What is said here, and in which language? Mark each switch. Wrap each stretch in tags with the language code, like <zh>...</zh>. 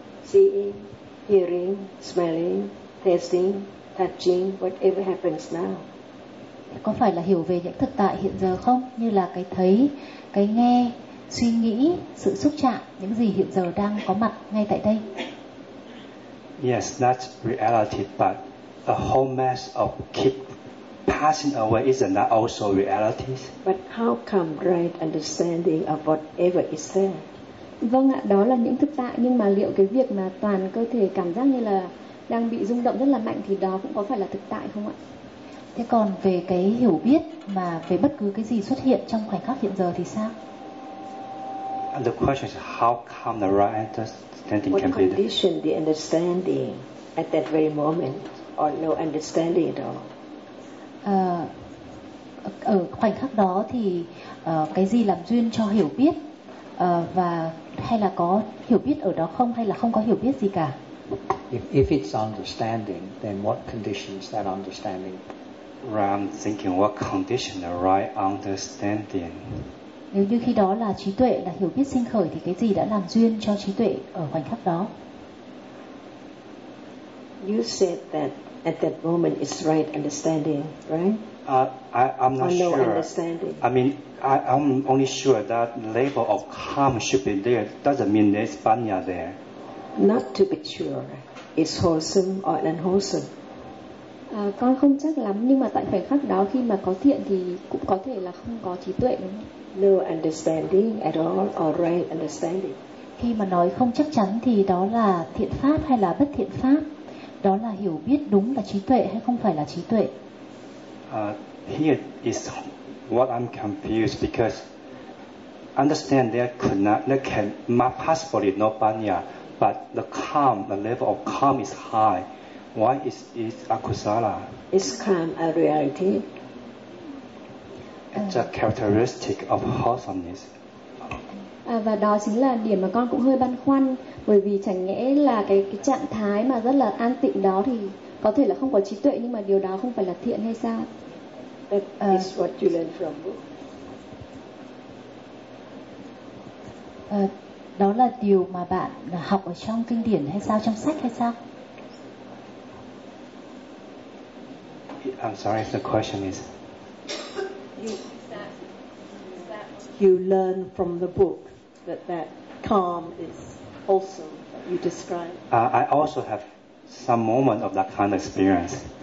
<en>Seeing, hearing, smelling, tasting, touching, whatever happens now.</en> <vi>Có phải là hiểu về những thực tại hiện giờ không? Như là cái thấy, cái nghe, suy nghĩ, sự xúc chạm, những gì hiện giờ đang có mặt ngay tại đây.</vi> <en>Yes, that's reality, but the whole mess of keep passing away, isn't that also reality? But how come right understanding of whatever is there?</en> <vi>Vâng ạ, đó là những thực tại, nhưng mà liệu cái việc mà toàn cơ thể cảm giác như là đang bị rung động rất là mạnh thì đó cũng có phải là thực tại không ạ? Thế còn về cái hiểu biết mà về bất cứ cái gì xuất hiện trong khoảnh khắc hiện giờ thì sao?</vi> <en>And the question is how come the right understanding what can be there? What condition the understanding at that very moment or no understanding at all?</en> <vi>Ở khoảnh khắc đó thì cái gì làm duyên cho hiểu biết và hay là có hiểu biết ở đó không hay là không có hiểu biết gì cả?</vi> <en>If it's understanding, then what conditions that understanding? Well, I'm thinking what condition the right understanding.</en> <vi>Nếu như khi đó là trí tuệ, là hiểu biết sinh khởi thì cái gì đã làm duyên cho trí tuệ ở khoảnh khắc đó?</vi> <en>You said that at that moment it's right understanding, right? I'm only sure that label of calm should be there. Doesn't mean there's banya there. Not to be sure. It's wholesome or unwholesome.</en> <vi>Con không chắc lắm, nhưng mà tại khoảnh khắc đó khi mà có thiện thì cũng có thể là không có trí tuệ, đúng không?</vi> <en>No understanding at all or right understanding.</en> <vi>Khi mà nói không chắc chắn thì đó là thiện pháp hay là bất thiện pháp? Đó là hiểu biết đúng là trí tuệ hay không phải là trí tuệ?</vi> <en>Here is what I'm confused because understand there could not, there can possibly no banya, but the calm, the level of calm is high. Why is it akusala? Is calm a reality? It's a characteristic of wholesomeness.</en> <vi>Và đó chính là điểm mà con cũng hơi băn khoăn, bởi vì chẳng nhẽ là cái trạng thái mà rất là an tịnh đó thì có thể là không có trí tuệ, nhưng mà điều đó không phải là thiện hay sao?</vi> <en>That is what you learn from book.</en> <vi>Đó là điều mà bạn học ở trong kinh điển hay sao, trong sách hay sao?</vi> <en>I'm sorry if the question is you learn from the book that calm is wholesome that you describe. I also have some moment of that kind of experience.</en>